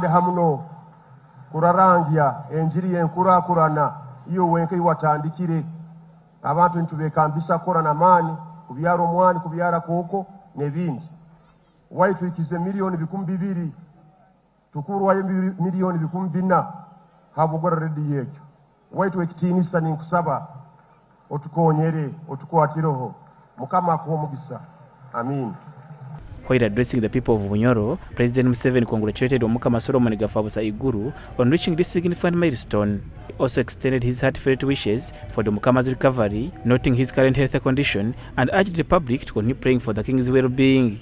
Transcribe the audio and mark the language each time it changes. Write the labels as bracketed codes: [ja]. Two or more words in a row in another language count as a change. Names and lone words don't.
[nyo] hamuno kurarangya enjiri yenkuraakurana iyo wenke iwatandikire abantu ntubekambisa kora na mani kubyara omwani kubyara kooko n'ebindi waitu ikize milioni 200 tukurwayo milioni 400 habugora rediyo ekyo waitu ekitiinisa ninkusaba otukonyere otukwatireho Mukama akuwa omugisa. Amin. [en] While addressing the people of Bunyoro, President Museveni congratulated Omukama Gafabusa Iguru on reaching this significant milestone. He also extended his heartfelt wishes for the Omukama's recovery, noting his current health condition, and urged the public to continue praying for the king's well-being.